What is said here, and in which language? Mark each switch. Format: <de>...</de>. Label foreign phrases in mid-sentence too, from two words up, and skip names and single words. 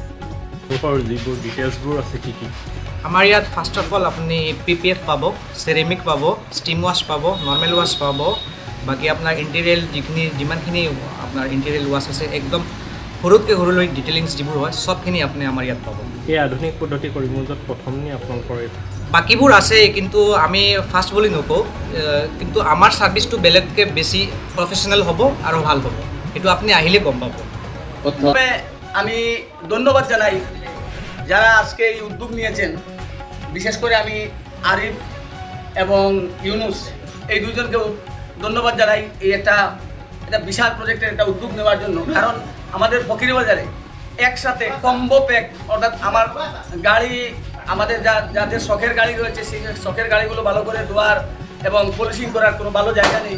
<as>আমাৰ ইয়াত</as> <en>first of all</en> <as>আপুনি PPF পাব, চেৰেমিক পাব,</as> <en>steam wash</en> <as>পাব,</as> <en>normal wash</en> <as>পাব, বাকী আপোনাৰ ইণ্টেৰিয়েল যিমানখিনি আপোনাৰ</as> <en>interior wash</en> <as>আছে একদম সৰুতকৈ সৰুলৈ ডিটেইলিংছ যিবোৰ হয় চবখিনি আপুনি আমাৰ ইয়াত পাব। এই আধুনিক পদ্ধতি কৰিমগঞ্জত প্ৰথম নি আপোনালোকৰ? বাকীবোৰ আছে, কিন্তু আমি ফাৰ্ষ্ট বুলি নকওঁ, কিন্তু আমাৰ ছাৰ্ভিচটো বেলেগকৈ বেছি প্ৰফেশ্যনেল হ'ব আৰু ভাল হ'ব, সেইটো আপুনি আহিলে গম পাব।</as> <bn>প্রথমে আমি ধন্যবাদ জানাই যারা আজকে এই উদ্যোগ নিয়েছেন, বিশেষ করে আমি আরিফ এবং ইউনুস এই দুজনকেও ধন্যবাদ জানাই এই একটা বিশাল প্রজেক্টের একটা উদ্যোগ নেওয়ার জন্য। কারণ আমাদের ফকিরবাজারে একসাথে</bn> <en>combo pack,</en> <bn>অর্থাৎ আমার গাড়ি, আমাদের যাদের শখের গাড়ি রয়েছে সেই শখের গাড়িগুলো ভালো করে ধোয়ার এবং পলিশিং করার কোনো ভালো জায়গা নেই।</bn>